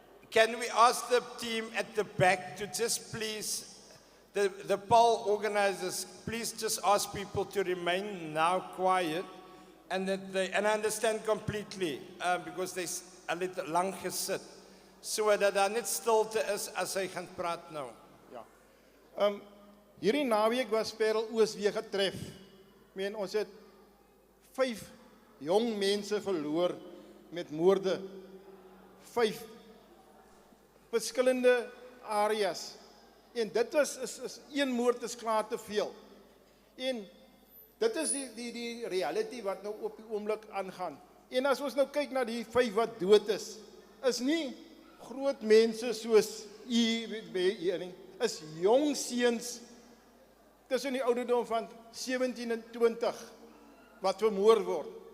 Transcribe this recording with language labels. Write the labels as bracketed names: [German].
[English] Can we ask the team at the back to just please, the poll organizers, please just ask people to remain now quiet, and that and I understand completely because they a little [Afrikaans] lang gesit, so dat daar net stilte is as hy gaan praat nou. Ja. Hierdie naweek was Paarl East weer getref. Ons het 5 jong mense verloor met moorde. 5 verskillende areas. En dit is een moord is klaar te veel. En dit is die reality wat nou op die oomblik aangaan. En as ons nou kyk na die 5 wat dood is nie groot mense soos nie, is jong seuns tussen die ouderdom van 17 en 20 wat vermoor word.